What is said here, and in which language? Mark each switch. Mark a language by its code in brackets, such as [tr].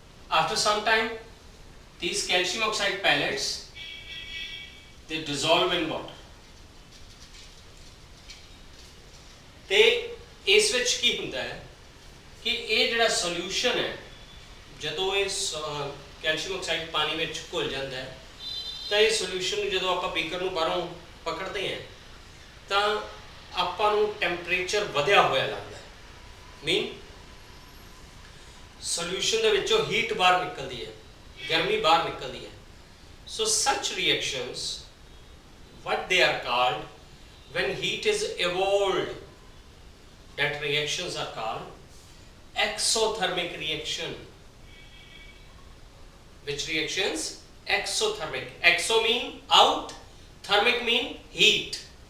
[en] After some time, these calcium oxide pellets, they dissolve in water. [pa] ਤੇ ਇਸ ਵਿੱਚ ਕੀ ਹੁੰਦਾ ਹੈ ਕਿ ਇਹ ਜਿਹੜਾ ਸੋਲੂਸ਼ਨ ਹੈ, ਜਦੋਂ ਇਹ ਕੈਲਸ਼ੀਅਮ ਆਕਸਾਈਡ ਪਾਣੀ ਵਿੱਚ ਘੁਲ ਜਾਂਦਾ ਹੈ ਤਾਂ ਇਹ ਸੋਲੂਸ਼ਨ ਨੂੰ ਜਦੋਂ ਆਪਾਂ ਬੀਕਰ ਨੂੰ ਬਾਹਰੋਂ ਪਕੜਦੇ ਹਾਂ ਤਾਂ ਆਪਾਂ ਨੂੰ ਟੈਂਪਰੇਚਰ ਵਧਿਆ ਹੋਇਆ ਲੱਗਦਾ ਹੈ, ਮੀਨ ਸੋਲੂਸ਼ਨ ਦੇ ਵਿੱਚੋਂ ਹੀਟ ਬਾਹਰ ਨਿਕਲਦੀ ਹੈ, ਗਰਮੀ ਬਾਹਰ ਨਿਕਲਦੀ ਹੈ। [en] So such reactions, what they are called, when heat is evolved, that reactions are called exothermic reaction. Which reactions? Exothermic. Exo mean out, thermic mean heat.